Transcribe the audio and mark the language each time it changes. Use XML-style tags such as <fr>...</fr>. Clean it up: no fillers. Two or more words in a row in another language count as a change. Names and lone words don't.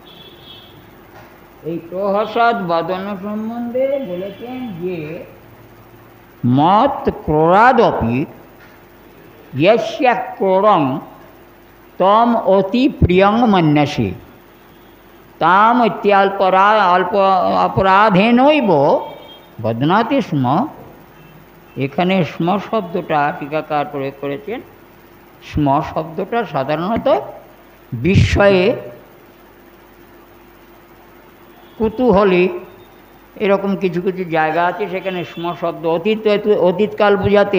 <bn>এই প্রহসদ বদন সম্বন্ধে বলেছেন যে</bn> <sa>मत् क्रोरादपि यस्य क्रोरं तम अति प्रियं मन्यसे ताम अल्प अपराधेनैव बध्नाति स्म।</sa> <bn>এখানে স্ম শব্দটা টিকাকার প্রয়োগ করেছেন। স্ম শব্দটা সাধারণত বিস্ময়ে, কুতূহলী এরকম কিছু কিছু জায়গা আছে সেখানে স্ম শব্দ অতীতকাল বোঝাতে।</bn>